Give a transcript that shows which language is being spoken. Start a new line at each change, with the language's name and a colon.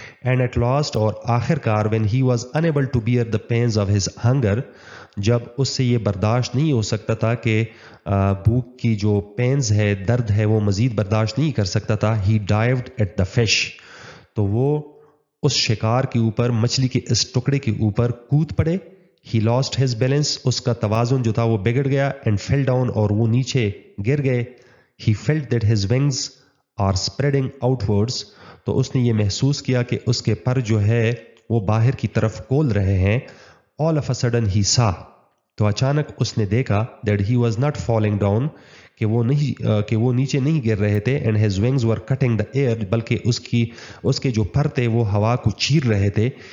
English: And at last,
Urdu: اور آخر کار,
English: when he was unable to bear the pains of his hunger,
Urdu: جب اس سے یہ برداشت نہیں ہو سکتا تھا کہ بھوک کی جو پینز ہے, درد ہے, وہ مزید برداشت نہیں کر سکتا تھا,
English: he dived at the fish,
Urdu: تو وہ اس شکار کے اوپر, مچھلی کے اس ٹکڑے کے اوپر کود پڑے.
English: He lost his balance,
Urdu: اس کا توازن جو تھا وہ بگڑ گیا.
English: And fell down,
Urdu: اور وہ نیچے گر گئے.
English: He felt that his wings are spreading outwards,
Urdu: تو اس نے یہ محسوس کیا کہ اس کے پر جو ہے وہ باہر کی طرف کھول رہے ہیں.
English: All of a sudden he saw,
Urdu: تو اچانک اس نے دیکھا
English: that he was not falling down,
Urdu: کہ وہ نیچے نہیں گر رہے تھے.
English: And his wings were cutting the air,
Urdu: بلکہ اس کے جو پر تھے وہ ہوا کو چیر رہے تھے.